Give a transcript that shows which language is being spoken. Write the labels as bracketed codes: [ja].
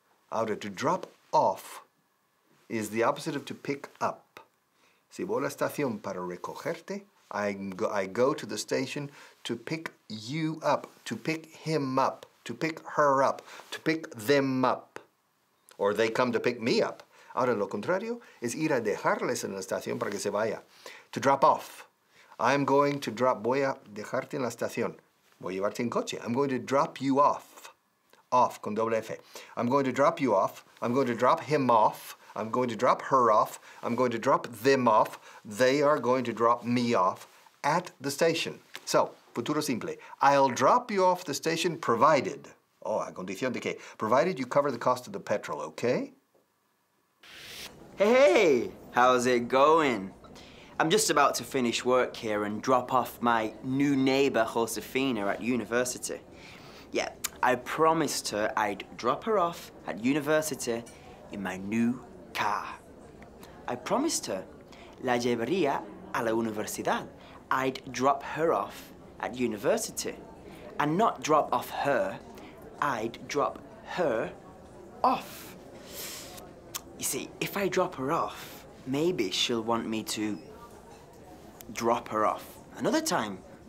[en] Ahora, to drop off is the opposite of to pick up. [es] Si voy a la estación para recogerte, [en] I go to the station to pick you up, to pick him up, to pick her up, to pick them up. Or they come to pick me up. [es] Ahora, lo contrario es ir a dejarles en la estación para que se vaya. [en] To drop off. I'm going to drop, [es] voy a dejarte en la estación. Voy a llevarte en coche. [en] I'm going to drop you off. [es] Off, con doble F. [en] I'm going to drop you off. I'm going to drop him off. I'm going to drop her off. I'm going to drop them off. They are going to drop me off at the station. So, [es] futuro simple. [en] I'll drop you off the station provided. Oh, [es] a condición de qué? [en] Provided you cover the cost of the petrol, okay? Hey, how's it going? I'm just about to finish work here and drop off my new neighbor, Josefina, at university. Yeah, I promised her I'd drop her off at university in my new car. I promised her [es] la llevaría a la universidad. [en] I'd drop her off at university. And not drop off her, I'd drop her off. You see, if I drop her off, maybe she'll want me to drop her off another time.